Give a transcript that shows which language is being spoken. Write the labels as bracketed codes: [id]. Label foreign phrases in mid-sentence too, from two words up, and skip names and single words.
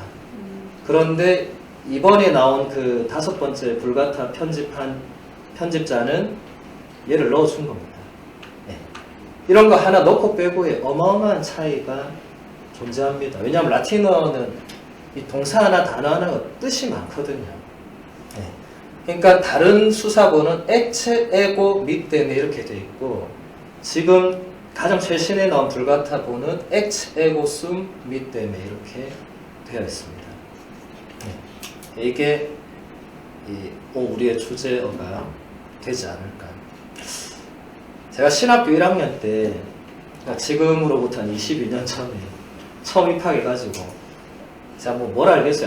[ko] 그런데 이번에 나온 그 5번째 불가타 편집한 편집자는 얘를 넣어준 겁니다. 네. 이런 거 하나 넣고 빼고의 어마어마한 차이가 존재합니다. 왜냐하면 라틴어는 이 동사 하나 단어 하나가 뜻이 많거든요. 네. 그러니까 다른 수사본은 [la] ecce, ego, mittem [ko] 이렇게 돼 있고 지금 가장 최신에 나온 불가타본은 [la] ecce, ego, sum, mittem [ko] 이렇게 되어 있습니다. 네. 이게 우리의 주제어가 되지 않을까. 제가 신학교 1학년 때 그러니까 지금으로부터 한 22년 전에 처음 입학해가지고 제가 뭘 알겠어요.